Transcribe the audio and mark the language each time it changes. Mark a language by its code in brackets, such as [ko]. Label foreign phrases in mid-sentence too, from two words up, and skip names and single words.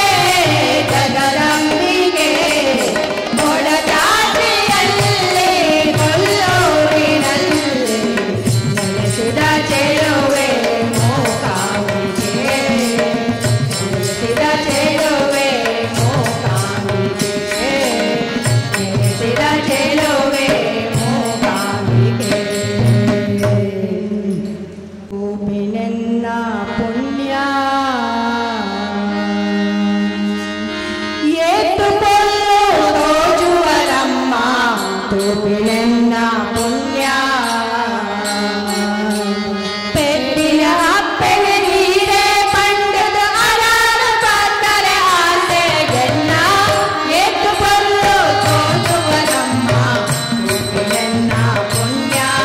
[kn] ಜಗದಂಬಿಕೆ ಕೊಡಚಾದ್ರಿಯಲ್ಲಿ ಕೊಲ್ಲೂರಿನಲ್ಲಿ ನೆಲೆಸಿದ ಚೆಲುವೆ ಮೂಕಾಂಬಿಕೆ ನೆಲೆಸಿದ ಚೆಲುವೆ ಮೂಕಾಂಬಿಕೆ ನೆಲೆಸಿದ ಚೆಲುವೆ ಮೂಕಾಂಬಿಕೆ [tcy] ಭೂಮಿನೆನ್ನ ಪುಣ್ಯ ಏತುಕೊಳ್ಳು ತೋಜುವರಮ್ಮ ಭೂಮಿನೆನ್ನ ಪುಣ್ಯ ಪೆಟ್ಟಿನ ಅಪ್ಪೆನೆ ನೀರೇ ಪಂಡದ ಅರಾನು ಪತ್ತರೆ ಆಸೆ ಗೆನ್ನ ಏತುಕೊಳ್ಳು ತೋಜುವರಮ್ಮ ಭೂಮಿನೆನ್ನ ಪುಣ್ಯ